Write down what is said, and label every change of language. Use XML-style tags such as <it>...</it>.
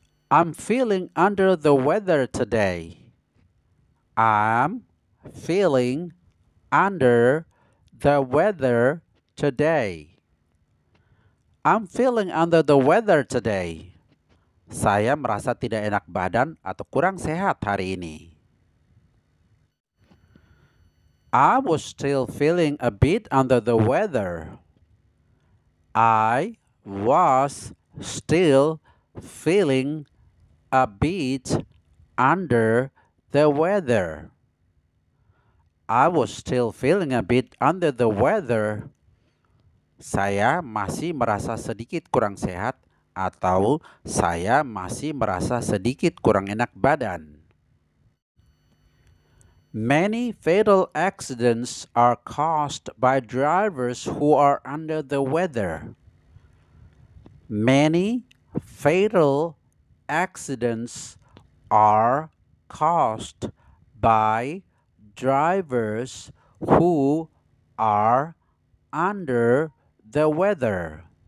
<en>I'm feeling under the weather today. I'm feeling under the weather today. I'm feeling under the weather today.</en> <id>Saya merasa tidak enak badan atau kurang sehat hari ini.</id> <en>I was still feeling a bit under the weather. I was still feeling a bit under the weather. I was still feeling a bit under the weather.</en> <id>Saya masih merasa sedikit kurang sehat atau saya masih merasa sedikit kurang enak badan.</id> <en>Many fatal accidents are caused by drivers who are under the weather. Many fatal accidents are caused by drivers who are under the weather.</en>